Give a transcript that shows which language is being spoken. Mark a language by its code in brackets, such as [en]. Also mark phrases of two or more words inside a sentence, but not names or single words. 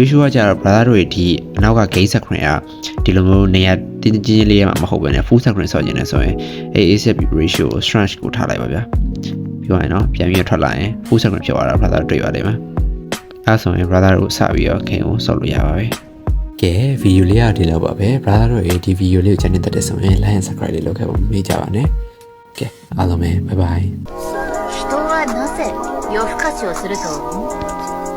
[my] ကကြတော့ brother တို့ဒီအနောက်က [en] game screen [my] ကဒီလိုမျိုးနေရာတင်းတင်းချင်းလေးရမှာမဟုတ်ဘဲနဲ့ [en] full screen [my] ဆော့ကျင်နေဆိုရင်အဲ့ [en] ASAP ratio [my] ကို stretch ကိုထားလိုက်ပါဗျပြီးသွားရင်တော့ပြန်ပြီးထွက်လာရင် [en] full screen [my] ဖြစ်သွားတာ brother တွေ့ပါလိမ့်မယ်အဲ့ဆိုရင် brother တို့စပြီးတော့ game ကိုဆော့လို့ရပါပြီကဲဗီဒီယိုလေးကဒီလောက်ပါပဲ brother တို့ရဲ့ဒီဗီဒီယိုလေးကိုချန်နေတဲ့ဆိုရင် [en] like and subscribe [my] လေးလုပ်ခဲ့ဖို့မေ့ကြပါနဲ့ကဲအားလုံးပဲ [en] bye bye [ja] 人はなぜ夜更かしをすると思う？